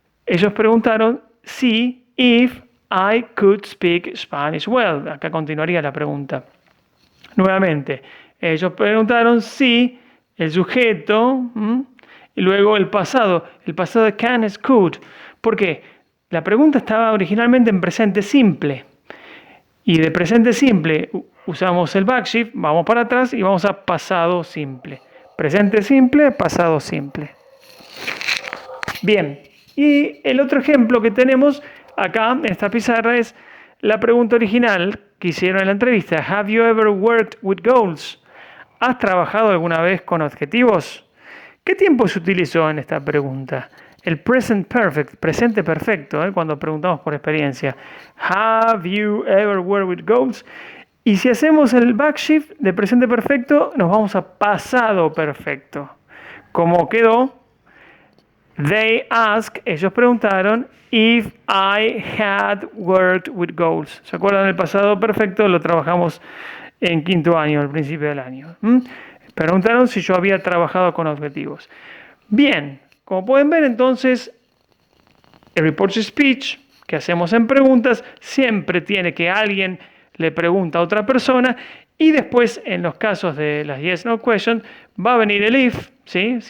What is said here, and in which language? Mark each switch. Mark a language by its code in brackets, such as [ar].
[es] Ellos preguntaron si, [en] if I could speak Spanish well. [es] Acá continuaría la pregunta. Nuevamente, ellos preguntaron si, el sujeto, y luego el pasado de can es could. ¿Por qué? La pregunta estaba originalmente en presente simple. Y de presente simple usamos el backshift, vamos para atrás y vamos a pasado simple. Presente simple, pasado simple. Bien, y el otro ejemplo que tenemos acá en esta pizarra es la pregunta original que hicieron en la entrevista. [en] Have you ever worked with goals? [es] ¿Has trabajado alguna vez con objetivos? ¿Qué tiempo se utilizó en esta pregunta? El present perfect, presente perfecto, cuando preguntamos por experiencia. [en] Have you ever worked with goals? [es] Y si hacemos el backshift de presente perfecto, nos vamos a pasado perfecto. ¿Cómo quedó? [en] They asked, [es] ellos preguntaron, [en] if I had worked with goals. [es] ¿Se acuerdan del pasado perfecto? Lo trabajamos en quinto año, al principio del año. Preguntaron si yo había trabajado con objetivos. Bien, como pueden ver entonces, el report to speech que hacemos en preguntas siempre tiene que alguien le pregunta a otra persona y después en los casos de las yes no question va a venir el if, ¿sí?